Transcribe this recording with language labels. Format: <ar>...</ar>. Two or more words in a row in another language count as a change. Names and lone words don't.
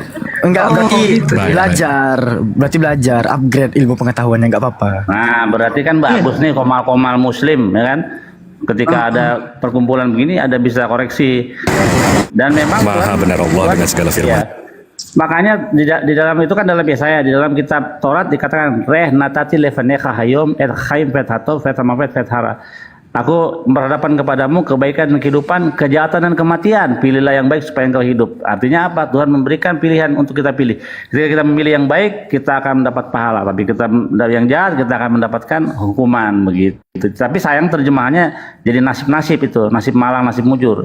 <id>Enggak, berarti belajar, upgrade ilmu pengetahuannya enggak apa-apa. Nah, berarti kan bagus nih komal-komal muslim, ya kan? Ketika ada perkumpulan begini, ada bisa koreksi. Dan memang Maha Tuhan- benar Allah dengan segala firman. Ya. Makanya di dalam itu kan dalam Yesaya, di dalam kitab Taurat dikatakan</id> <he>ראה נתתי לפניך היום את החיים ואת הטוב ואת המוות ואת הרע.</he> <id>Aku berhadapan kepadamu kebaikan dan kehidupan, kejahatan dan kematian. Pilihlah yang baik supaya engkau hidup. Artinya apa? Tuhan memberikan pilihan untuk kita pilih. Ketika kita memilih yang baik, kita akan mendapat pahala. Tapi kita dari yang jahat, kita akan mendapatkan hukuman begitu. Tapi sayang terjemahannya jadi nasib-nasib itu, nasib malang, nasib mujur.</id>